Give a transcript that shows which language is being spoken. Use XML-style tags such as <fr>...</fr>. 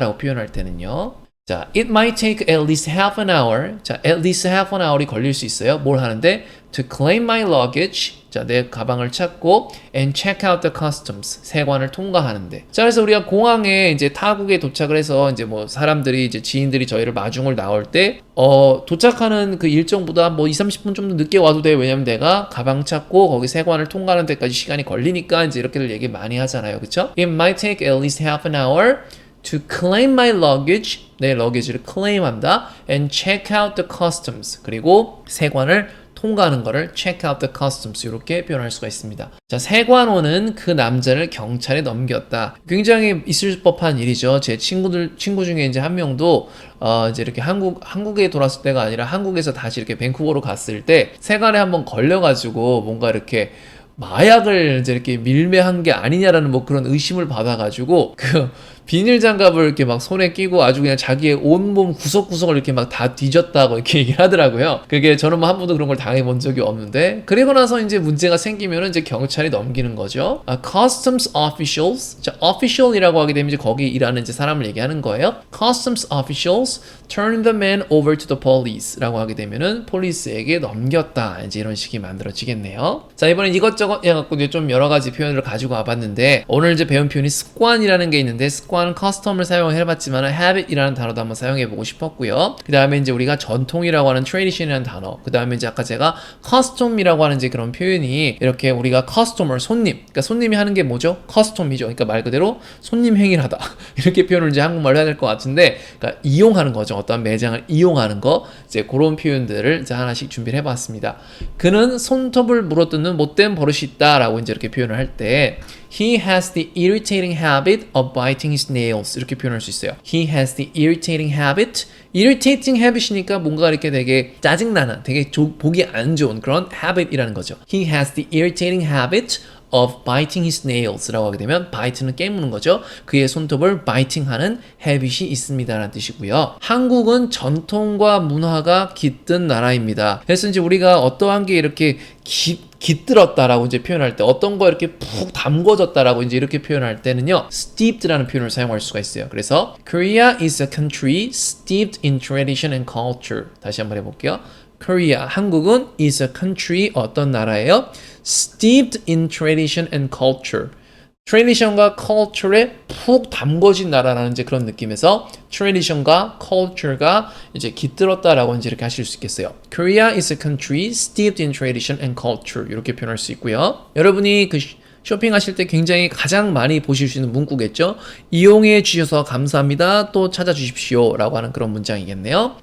<ko>라고 표현할 때는요.</ko> <en>자, it might take at least half an hour. 자, at least half an hour이</en> <ko>걸릴 수 있어요. 뭘 하는데?</ko> <en>To claim my luggage 자,</en> <ko>내 가방을 찾고</ko> <en>and check out the customs.</en> <ko>세관을 통과하는데. 자, 그래서 우리가 공항에 이제 타국에 도착을 해서 이제 뭐 사람들이 이제 지인들이 저희를 마중을 나올 때 도착하는 그 일정보다 뭐 30분 좀 더 늦게 와도 돼. 왜냐면 내가 가방 찾고 거기 세관을 통과하는 데까지 시간이 걸리니까 이제 이렇게들 얘기 많이 하잖아요. 그쵸?</ko> <en>It might take at least half an hour to claim my luggage.</en> <ko>내 러기지를 claim한다.</ko> <en>And check out the customs.</en> <ko>그리고 세관을 통과하는 거를</ko> <en>check out the customs</en> <ko>이렇게 표현할 수가 있습니다. 자, 세관원은 그 남자를 경찰에 넘겼다. 굉장히 있을 법한 일이죠. 제 친구 중에 이제 한 명도 이제 이렇게 한국에 돌아왔을 때가 아니라 한국에서 다시 이렇게 밴쿠버로 갔을 때 세관에 한번 걸려가지고 뭔가 이렇게 마약을 이제 이렇게 밀매한 게 아니냐라는 뭐 그런 의심을 받아가지고 그 비닐 장갑을 이렇게 막 손에 끼고 아주 그냥 자기의 온몸 구석구석을 이렇게 막 다 뒤졌다고 이렇게 얘기를 하더라고요. 그게 저는 뭐 한 번도 그런 걸 당해본 적이 없는데 그리고 나서 이제 문제가 생기면은 이제 경찰이 넘기는 거죠. Customs officials, 자, official이라고 하게 되면 이제 거기 일하는 이제 사람을 얘기하는 거예요.</ko> <en>Customs officials turn the man over to the police라고</en> <ko>하게 되면은 폴리스에게 넘겼다. 이제 이런 식이 만들어지겠네요. 자, 이번엔 이것저것 해갖고 이제 좀 여러 가지 표현을 가지고 와봤는데 오늘 이제 배운 표현이 습관이라는 게 있는데 습관은 custom을 사용해봤지만 habit이라는 단어도 한번 사용해보고 싶었고요. 그 다음에 이제 우리가 전통이라고 하는 tradition이라는 단어, 그 다음에 이제 아까 제가 custom이라고 하는 이제 그런 표현이 이렇게 우리가 customer, 손님, 그러니까 손님이 하는 게 뭐죠? custom이죠. 그러니까 말 그대로 손님 행위를 하다 이렇게 표현을 이제 한국말로 해야 될 것 같은데, 그러니까 이용하는 거죠. 어떤 매장을 이용하는 거, 이제 그런 표현들을 이제 하나씩 준비를 해봤습니다. 그는 손톱을 물어뜯는 못된 버릇이 있다라고 이제 이렇게 표현을 할 때</ko> <en>He has the irritating habit of biting his nails.</en> <ko>이렇게 표현할 수 있어요.</ko> <en>He has the irritating habit.</en> <ko>irritating habit이니까 뭔가 이렇게 되게 짜증나는, 되게 보기 안 좋은 그런 habit이라는 거죠.</ko> <en>He has the irritating habit of biting his nails라고</en> <ko>하게 되면 bite는 깨무는 거죠. 그의 손톱을 biting하는 habit이 있습니다라는 뜻이고요. 한국은 전통과 문화가 깃든 나라입니다. 그래서 이제 우리가 어떠한 게 이렇게 깃들었다라고 이제 표현할 때, 어떤 거 이렇게 푹 담궈졌다라고 이제 이렇게 표현할 때는요, steeped라는 표현을 사용할 수가 있어요.</ko> <en>그래서 Korea is a country steeped in tradition and culture.</en> <ko>다시 한번 해볼게요.</ko> <en>Korea, 한국은 is a country,</en> <ko>어떤 나라예요?</ko> <en>Steeped in tradition and culture.</en> <ko>tradition과 culture에 푹 담궈진 나라라는 이제 그런 느낌에서 tradition과 culture가 이제 깃들었다라고 이제 이렇게 하실 수 있겠어요.</ko> <en>Korea is a country steeped in tradition and culture.</en> <ko>이렇게 표현할 수 있고요. 여러분이 그 쇼핑하실 때 굉장히 가장 많이 보실 수 있는 문구겠죠. 이용해 주셔서 감사합니다. 또 찾아주십시오. 라고 하는 그런 문장이겠네요.</ko>